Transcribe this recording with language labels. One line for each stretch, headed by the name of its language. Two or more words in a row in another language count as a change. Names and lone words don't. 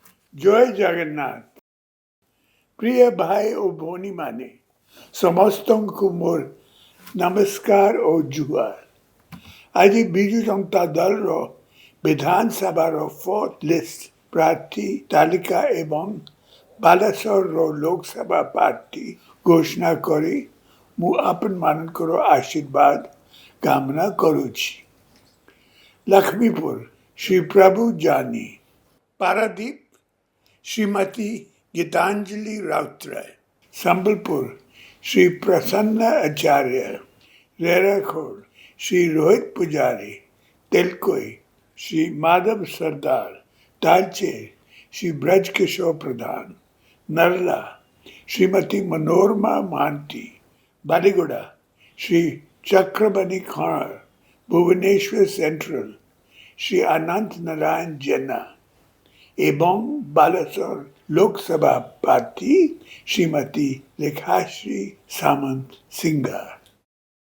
Odia: ଜୟ ଜଗନ୍ନାଥ। ପ୍ରିୟ ଭାଇ ଓ ভଉଣୀମାନେ ସମସ୍ତଙ୍କୁ ମୋର ନମସ୍କାର ଓ ଜୁହାର। ଆଜି ବିଜୁ ଜନତା ଦଳର ବିଧାନସଭାର
English: fourth list
Odia: ପ୍ରାର୍ଥୀ ତାଲିକା ଏବଂ ବାଲେଶ୍ୱରର ଲୋକସଭା ପ୍ରାର୍ଥୀ ଘୋଷଣା କରି ମୁଁ ଆପଣମାନଙ୍କର ଆଶୀର୍ବାଦ କାମନା କରୁଛି। ଲକ୍ଷ୍ମୀପୁର ଶ୍ରୀ ପ୍ରଭୁ ଜାନି, ପାରାଦୀପ श्रीमती गीतांजलि राउतराय, संबलपुर श्री प्रसन्न आचार्य, रेराखोड़ श्री रोहित पुजारी, तेलकोई श्री माधव सरदार, ତାଳଚେର ଶ୍ରୀ ବ୍ରଜ କିଶୋର ପ୍ରଧାନ, ନରଲା ଶ୍ରୀମତୀ ମନୋରମା ମହାନ୍ତି, ବାଲିଗୁଡ଼ା ଶ୍ରୀ ଚକ୍ରବନୀ ଖାଣର, ଭୁବନେଶ୍ୱର ସେଣ୍ଟ୍ରାଲ ଶ୍ରୀ ଅନନ୍ତ ନାରାୟଣ ଜେନା ଏବଂ ବାଲେଶ୍ୱର ଲୋକସଭା ପ୍ରାର୍ଥୀ ଶ୍ରୀମତୀ ରେଖାଶ୍ରୀ ସାମନ୍ତ ସିଂଗର।